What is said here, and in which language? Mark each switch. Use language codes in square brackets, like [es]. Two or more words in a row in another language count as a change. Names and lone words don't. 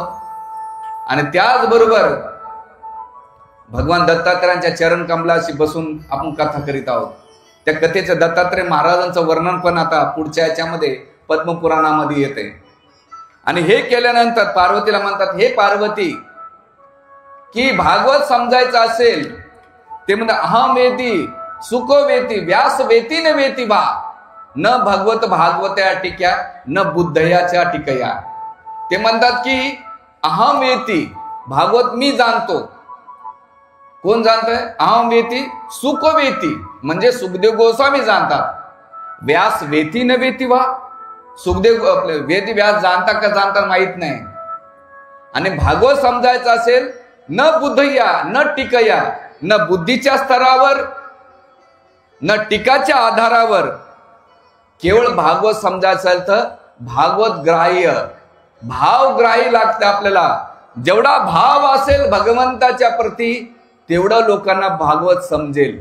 [mr] आणि त्याचबरोबर भगवान दत्तात्रयांच्या चरण कमलाशी बसून आपण कथा करीत आहोत. त्या कथेचं दत्तात्रय महाराजांचं वर्णन पण आता पुढच्या याच्यामध्ये पद्मपुराणामध्ये येते. आणि हे केल्यानंतर पार्वतीला म्हणतात, हे पार्वती, की भागवत समजायचं असेल ते म्हणतात, [sa] अहम वेती सुको वेती व्यास वेती न वेती वा, न भगवत भागवत्या टिक्या न बुद्धयाच्या टिकया. [mr] ते म्हणतात की [sa] अहम वेती, [mr] भागवत मी जाणतो. कोण जाणतंय? [sa] अहम वेती सुको वेती, [mr] म्हणजे सुखदेव गोस्वामी जाणतात. [sa] व्यास वेती न वेती वा, [mr] सुखदेव वेदी व्यास जाणता का जाणता माहित नाही. आणि भागवत समजायचं असेल [sa] न बुद्धया न टिकया, [mr] न बुद्धीच्या स्तरावर न टीकाच्या आधारावर, केवळ भागवत समजायचं असेल तर भागवत ग्राह्य, भावग्राही लागतं आपल्याला. जेवढा भाव असेल भगवंताच्या प्रती तेवढं लोकांना भागवत समजेल.